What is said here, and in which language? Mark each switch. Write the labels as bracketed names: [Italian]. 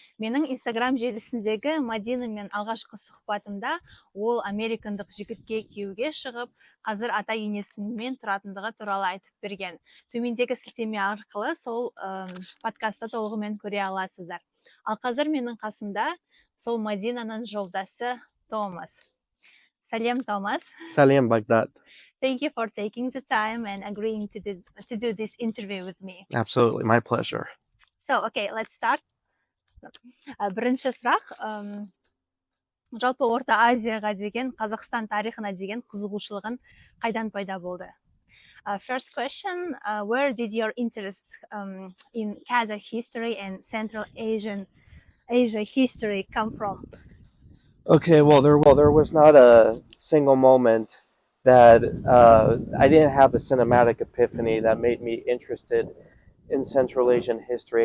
[Kazakh] Менің Инстаграм желісіндегі Мадинамен алғашқы сұхбатымда ол американдық жігітке күйеуге шығып, қазір ата енесімен тұратындығы туралы айтып берген. Төмендегі сілтеме арқылы сол подкастты толығымен көре аласыздар. Ал қазір менің қасымда сол Мадинаның жолдасы Томас. Сәлем, Томас. Сәлем, Багдад. [English] Thank you for taking the time and agreeing to do this interview with me. Absolutely, my pleasure. So, okay, let's start. [Kazakh] Бірінші сұрақ, жалпы Орта Азияға деген, Қазақстан тарихына деген қызығушылығын қайдан пайда болды? [English] First question, where did your interest in Kazakh history and Central Asia history come from? Okay, well, there was not a single moment that I didn't have a cinematic epiphany that made me interested in Central Asian history.